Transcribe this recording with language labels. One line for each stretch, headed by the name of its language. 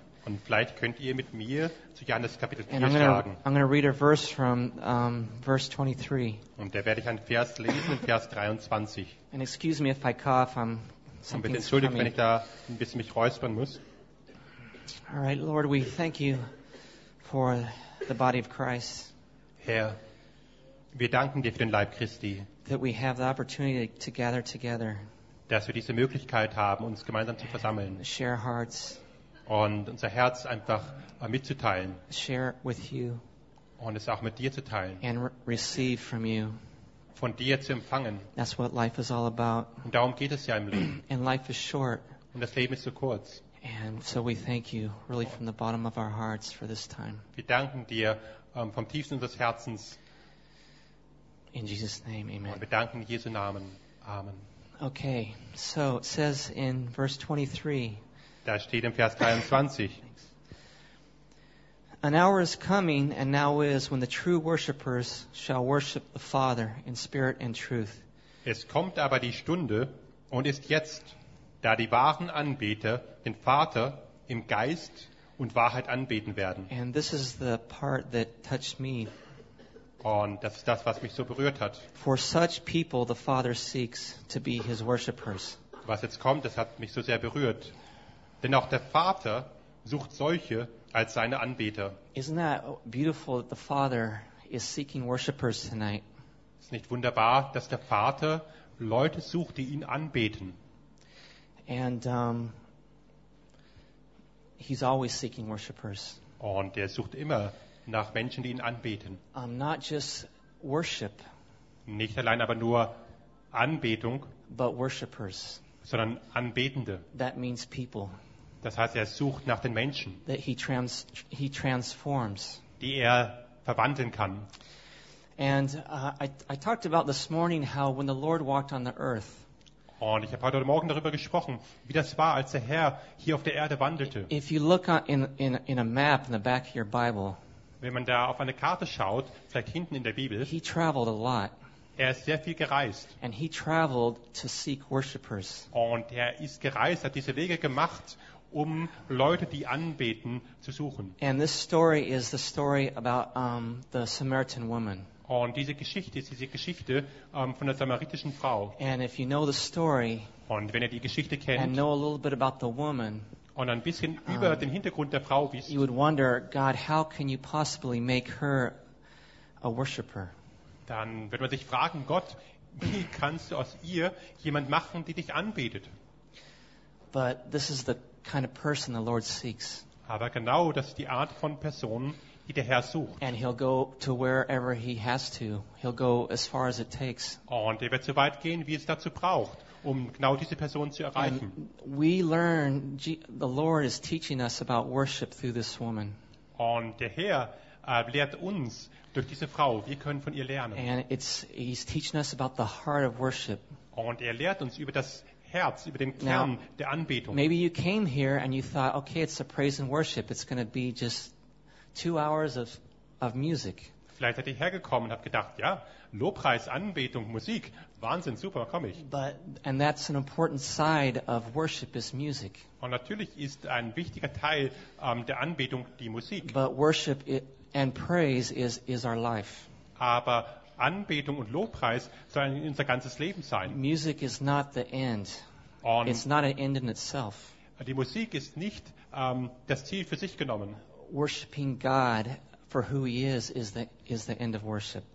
German: Und vielleicht könnt ihr mit mir zu Johannes Kapitel 4 schlagen.
English: I'm going to read a verse from verse 23.
German: Und da werde ich einen Vers lesen, in Vers 23.
English: And excuse me if I cough, something's coming.
German: Und entschuldigt, wenn ich da ein bisschen mich räuspern muss.
English: All right, Lord, we thank you for the body of Christ.
German: Herr, wir danken dir für den Leib Christi.
English: That we have the opportunity to gather together.
German: Dass wir diese Möglichkeit haben, uns gemeinsam zu versammeln.
English: Share hearts.
German: Und unser Herz einfach mitzuteilen.
English: Share with you.
German: Und es auch mit dir zu teilen.
English: And receive from you.
German: Von dir zu empfangen.
English: That's what life is all about.
German: Und darum geht es ja im Leben.
English: And life is short.
German: Und das Leben ist so kurz.
English: And so we thank you really from the bottom of our hearts for this time.
German: Wir danken dir vom tiefsten unseres Herzens.
English: In Jesus' name, amen.
German: Und wir danken in Jesu Namen. Amen.
English: Okay, so it says in verse 23.
German: Da steht im Vers 23.
English: An hour is coming and now is when the true worshipers shall worship the Father in spirit and truth.
German: Es kommt aber die Stunde und ist jetzt, da die wahren Anbeter den Vater im Geist und Wahrheit anbeten werden.
English: And this is the part that touched me.
German: Und das ist das, was mich so berührt hat.
English: For such people the Father seeks to be his worshipers.
German: Was jetzt kommt, das hat mich so sehr berührt. Denn auch der Vater sucht solche als seine Anbeter.
English: Isn't that beautiful that the Father is seeking worshipers tonight?
German: Ist nicht wunderbar, dass der Vater Leute sucht, die ihn anbeten?
English: And He's always seeking worshipers.
German: Und er sucht immer nach Menschen, die ihn anbeten.
English: Not just worship.
German: Nicht allein aber nur Anbetung,
English: but worshipers.
German: Sondern Anbetende.
English: That means people.
German: Das heißt, er sucht nach den Menschen,
English: that he transforms.
German: Die er verwandeln kann.
English: And I talked about this morning how when the Lord walked on the earth.
German: Und ich habe heute Morgen darüber gesprochen, wie das war, als der Herr hier auf der Erde wandelte.
English: If you look in a map in the back of your Bible.
German: Wenn man da auf eine Karte schaut, vielleicht hinten in der Bibel.
English: He traveled a lot.
German: Er ist sehr viel gereist.
English: And he traveled to seek worshipers.
German: Und er ist gereist, hat diese Wege gemacht, um Leute, die anbeten, zu suchen.
English: And this story is the story about the Samaritan woman.
German: Und diese Geschichte ist diese Geschichte von der samaritischen Frau.
English: And if you know the story,
German: und wenn ihr die Geschichte kennt,
English: and know a little bit about the woman,
German: und ein bisschen über den Hintergrund der Frau wisst,
English: you would wonder, God, how can you possibly make her a worshipper?
German: Dann wird man sich fragen, Gott, wie kannst du aus ihr jemand machen, die dich anbetet?
English: But this is the kind of person the Lord seeks.
German: Aber genau das ist die Art von Person, die der Herr sucht.
English: And he'll go to wherever he has to. He'll go as far as it takes.
German: Und er wird so weit gehen, wie es dazu braucht, um genau diese Person zu erreichen.
English: And we learn, the Lord is teaching us about worship through this woman.
German: Und der Herr lehrt uns durch diese Frau. Wir können von ihr lernen.
English: And he's teaching us about the heart of worship.
German: Und er lehrt uns über das Herz, über den Kern
English: Now,
German: der Anbetung.
English: Maybe you came here and you thought, okay, it's a praise and worship. It's going to be just 2 hours of music.
German: Vielleicht seid ihr hergekommen und habt gedacht, ja, Lobpreis, Anbetung, Musik, Wahnsinn, super, komm ich.
English: And that's an important side of worship is music.
German: Und natürlich ist ein wichtiger Teil der Anbetung die Musik.
English: But worship and praise is our life.
German: Aber Anbetung und Lobpreis sollen unser ganzes Leben sein.
English: Music is not the end.
German: Und
English: it's not an end in itself.
German: Die Musik ist nicht das Ziel für sich genommen.
English: Worshiping God for who he is the end of worship.